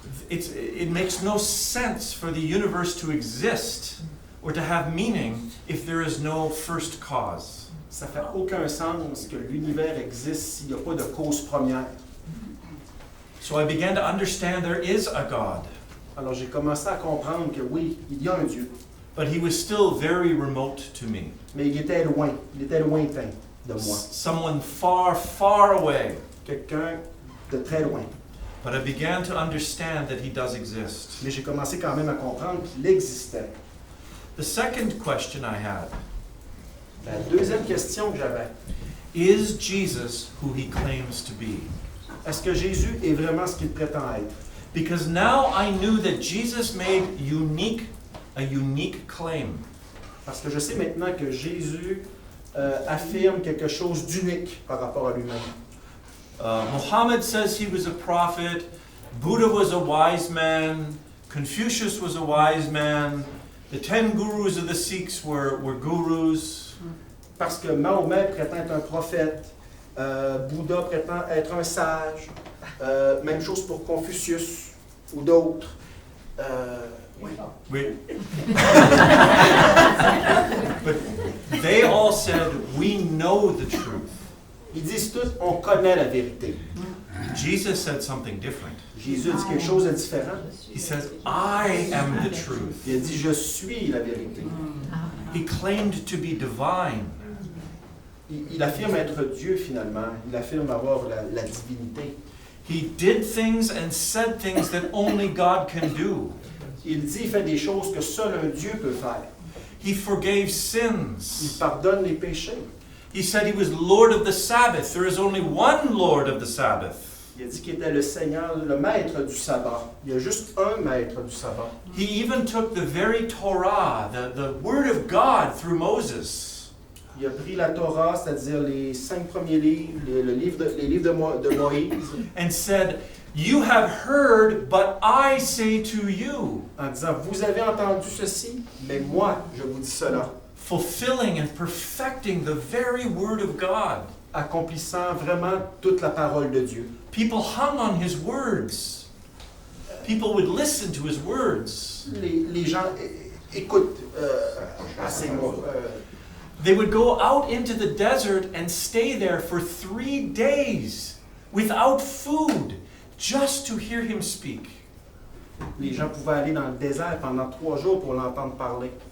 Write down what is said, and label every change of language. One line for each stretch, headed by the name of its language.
English: It makes no sense for the universe to exist or to have meaning if there is no first cause.
French: Ça fait aucun sens que l'univers existe s'il n'y a pas de cause première.
English: So I began to understand there is a God,
French: Alors j'ai commencé à comprendre que oui, il y a un Dieu,
English: but He was still very remote to me.
French: mais il était lointain de moi,
English: Someone far, far away.
French: quelqu'un de très loin.
English: But I began to understand that He does exist.
French: Mais j'ai commencé quand même à comprendre qu'il existait.
English: The second question I had,
French: La deuxième question que j'avais,
English: is Jesus who He claims to be?
French: est-ce que Jésus est vraiment ce qu'il prétend être?
English: Because now I knew that Jesus made a unique claim.
French: Parce que je sais maintenant que Jésus affirme quelque chose d'unique par rapport à lui-même.
English: Muhammad says he was a prophet, Buddha was a wise man, Confucius was a wise man, the 10 gurus of the Sikhs were gurus.
French: Parce que Mahomet prétend être un prophète, Bouddha prétend être un sage, même chose pour Confucius ou d'autres.
English: But they all said, we know the truth.
French: Ils disent tous, on connaît la vérité.
English: Jesus said something different.
French: Jésus dit quelque chose de différent.
English: He says, I am the truth.
French: Il a dit, je suis la vérité.
English: He claimed to be divine.
French: Il affirme être Dieu finalement. Il affirme avoir la divinité.
English: He did things and said things that only God can do.
French: Il dit, il fait des choses que seul un Dieu peut faire.
English: He forgave
French: Il
English: sins.
French: pardonne les péchés.
English: He said he was Lord of the Sabbath. There is only one Lord of the Sabbath.
French: Il a dit qu'il était le Seigneur, le maître du sabbat. Il y a juste un maître du sabbat.
English: He even took the very Torah, the Word of God through Moses.
French: Il a pris la Torah, c'est-à-dire les 5 premiers livres, les livres de Moïse,
English: and said, "You have heard, but I say to you,"
French: en disant, vous avez entendu ceci, mais moi, je vous dis cela.
English: fulfilling and perfecting the very word of God.
French: Accomplissant vraiment toute la parole de Dieu.
English: People hung on his words. People would listen to his words.
French: Les gens écoutent à ces mots.
English: They would go out into the desert and stay there for 3 days without food, just to hear him speak.
French: Les gens pouvaient aller dans le désert pendant 3 jours pour l'entendre parler.